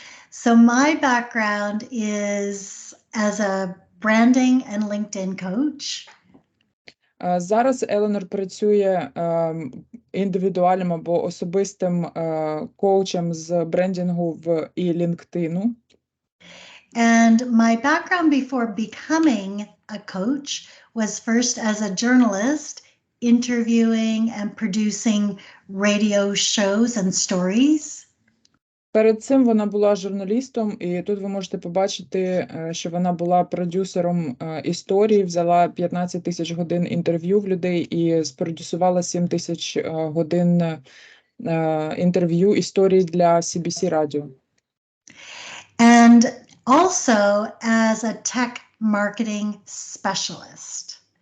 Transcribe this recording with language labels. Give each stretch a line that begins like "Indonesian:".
English: So my background is as a branding and LinkedIn coach.
Ukrainian: Зараз Еленор працює індивідуальним або особистим коучем з брендингу і LinkedIn.
English: And my background before becoming a coach was first as a journalist, interviewing and producing radio shows and stories.
Ukrainian: Перед цим вона була журналістом, і тут ви можете побачити, що вона була продюсером історії, взяла 15 тисяч годин інтерв'ю в людей і спродюсувала 7 тисяч годин інтерв'ю історій для CBC радіо.
English: And also as a tech marketing specialist.